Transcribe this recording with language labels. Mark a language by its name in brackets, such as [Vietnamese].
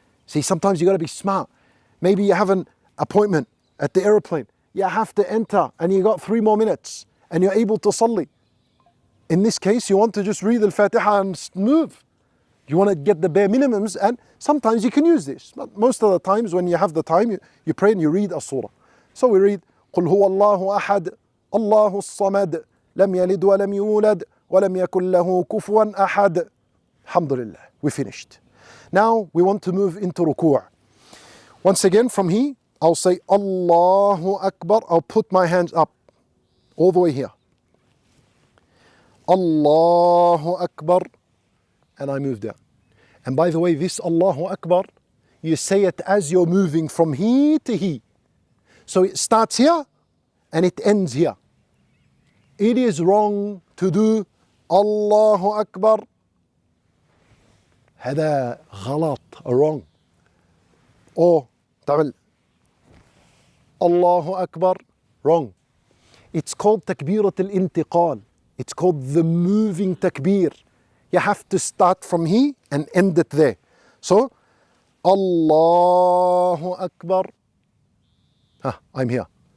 [English] See, sometimes you got to be smart. Maybe you have an appointment at the airplane. You have to enter and you got 3 more minutes and you're able to salli. In this case, you want to just read Al-Fatiha and move. You want to get the bare minimums, and sometimes you can use this. But most of the times when you have the time, you pray and you read a surah. So we read, [Arabic] قُلْ هُوَ اللَّهُ أَحَدٌ اللَّهُ الصَّمَدُ لَمْ يَلِدْ وَلَمْ يُولَدْ وَلَمْ يَكُنْ لَهُ كُفُوًا أَحَدٌ. [English] Alhamdulillah, we finished. Now we want to move into ruku'. Once again from here, I'll say Allahu Akbar. I'll put my hands up all the way here. Allahu Akbar. And I move down. And by the way, this Allahu Akbar, you say it as you're moving from here to here. So it starts here and it ends here. It is wrong to do Allahu Akbar. [Arabic] هذا غلط, [English] wrong. Or [Arabic] تعمل [English] Allahu Akbar, wrong. It's called takbirat al-intiqal. It's called the moving takbir. You have to start from here and end it there. So, Allahu Akbar. I'm here.